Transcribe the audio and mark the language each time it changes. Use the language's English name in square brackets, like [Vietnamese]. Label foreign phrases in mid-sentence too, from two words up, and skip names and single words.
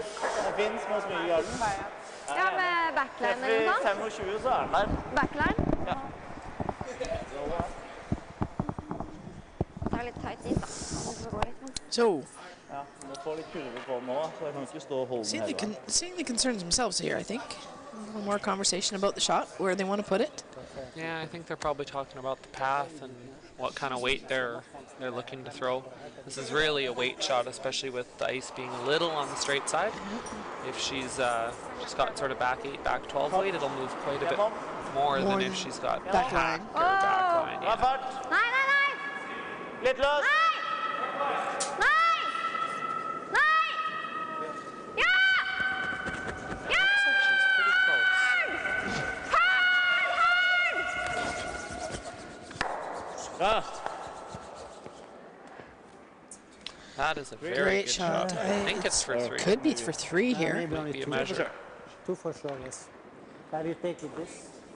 [Norwegian] Den finnes med oss mye i garden. Ja, med backline eller noe sånt. 25 så er den der. Backline? Ja. Det er litt tight dit, da. Så går litt, men. [English] So, [Norwegian] Ja, må få litt kurve på den nå, så jeg kan ikke stå og holde den hele veien. [English] seeing the concerns themselves here, I think. A little more conversation about the shot, where they want to put it. Yeah, I think they're probably talking about the path and what kind of weight they're looking to throw. This is really a weight shot, especially with the ice being a little on the straight side. If she's just got sort of back 8, back 12 weight, it'll move quite a bit more than if she's got back back line. or back line. [Norwegian] Bra [English] Yeah. [Norwegian] fart! Nei, nei, nei! Litt løs! Nei! Nei! Nei! Ja! Ja! [English] Looks like she's pretty close. [Norwegian] Ja. [English] That is a very Great good shot. shot. I think it's for 3. Could be for 3 here. Maybe only Be a two. measure. Two for sure, yes. Can you take it this?